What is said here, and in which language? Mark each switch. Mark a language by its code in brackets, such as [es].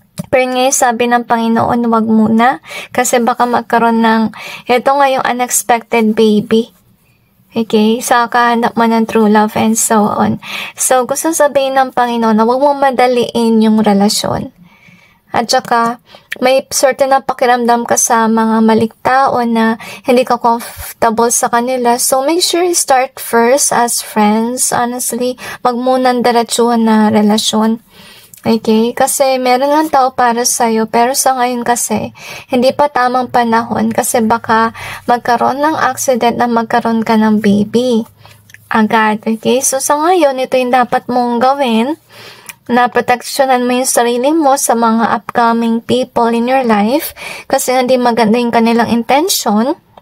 [tl] Pero ngayon sabi ng Panginoon, wag muna. Kasi baka magkaroon ng, ito nga yung [en] unexpected baby. [tl] Okay? Sa kahanap mo ng [en] true love and so on. [tl] So, gusto sabihin ng Panginoon na huwag mo madaliin yung relasyon. At saka, may certain na pakiramdam ka sa mga maling tao na hindi ka comfortable sa kanila. [en] So, make sure you start first as friends. [tl] Honestly, wag munang diretsuhan na relasyon. Okay? Kasi meron ng tao para sa'yo, pero sa ngayon kasi, hindi pa tamang panahon kasi baka magkaroon ng accident na magkaroon ka ng baby agad. Okay? So, sa ngayon, ito yung dapat mong gawin, na proteksyonan mo yung sarili mo sa mga [en] upcoming people in your life [tl] kasi hindi maganda yung kanilang intention.